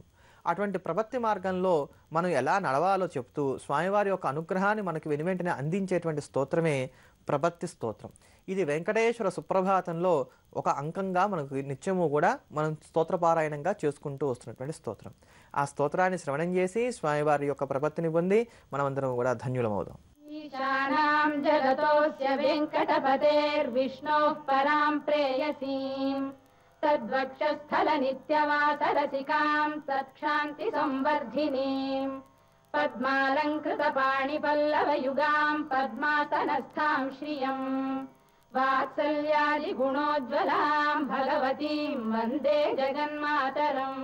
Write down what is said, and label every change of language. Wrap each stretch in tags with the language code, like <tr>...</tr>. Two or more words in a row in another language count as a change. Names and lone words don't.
<te>అటువంటి ప్రపత్తి మార్గంలో మనం ఎలా నడవాలో చెప్తూ స్వామివారి యొక్క అనుగ్రహాన్ని మనకి వెనువెంటనే అందించేటువంటి స్తోత్రమే ప్రపత్తి స్తోత్రం. ఇది వెంకటేశ్వర సుప్రభాతంలో ఒక అంకంగా మనకు నిత్యము కూడా మనం స్తోత్రపారాయణంగా చేసుకుంటూ వస్తున్నటువంటి స్తోత్రం. ఆ స్తోత్రాన్ని శ్రవణం చేసి స్వామివారి యొక్క ప్రపత్తిని పొంది మనమందరం కూడా ధన్యులమవుదాం.</te> <sa>ईशानां जगतोऽस्य वेङ्कटपतेर्विष्णोः परां प्रेयसीं तद्वक्षस्थलनित्यवासरसिकां सत्क्षान्तिसंवर्धिनीं पद्मालङ्कृतपाणिपल्लवयुगां पद्मासनस्थां श्रियं वात्सल्यादिगुणोज्ज्वलां भगवतीं वन्दे जगन्मातरम्।</sa>